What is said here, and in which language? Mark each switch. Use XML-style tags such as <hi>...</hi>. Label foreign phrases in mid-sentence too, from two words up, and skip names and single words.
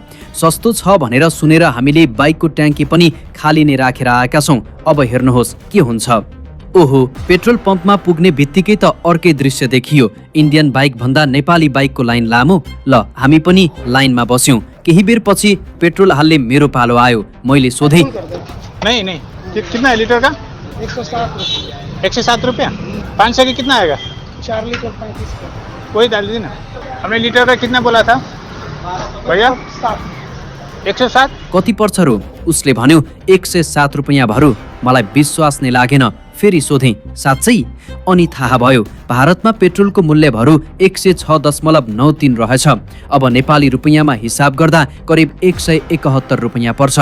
<ne>सस्तो छ भनेर सुनेर हामीले बाइकको ट्याङ्की पनि खाली नै राखेर आएका छौँ। अब हेर्नुहोस् के हुन्छ। ओहो, पेट्रोल पम्पमा पुग्ने बित्तिकै त अर्कै दृश्य देखियो।</ne> <en>Indian bike</en> <ne>भन्दा नेपाली बाइकको लाइन लामो। ल हामी पनि लाइनमा बस्यौँ। केही बेर पछि पेट्रोल हाल्ने मेरो पालो आयो। मैले सोधेँ,</ne> <hi>नहीं कितना है लीटर का? 107 रुपया। 500 का कितना आएगा? 4 लीटर 35 का। वही डाल दीजिए ना। हमने लीटर का कितना बोला था भैया? 107।</hi> <ne>कति पर्छ रो? उसले भन्यो 107 रुपैयाँ भरू। मलाई विश्वास नै लागेन। फेरि सोधेँ, साँच्चै? अनि थाहा भयो भारतमा पेट्रोलको मूल्य भरू 106.93 रहेछ। अब नेपाली रुपैयाँमा हिसाब गर्दा करिब 171 रुपैयाँ पर्छ।</ne>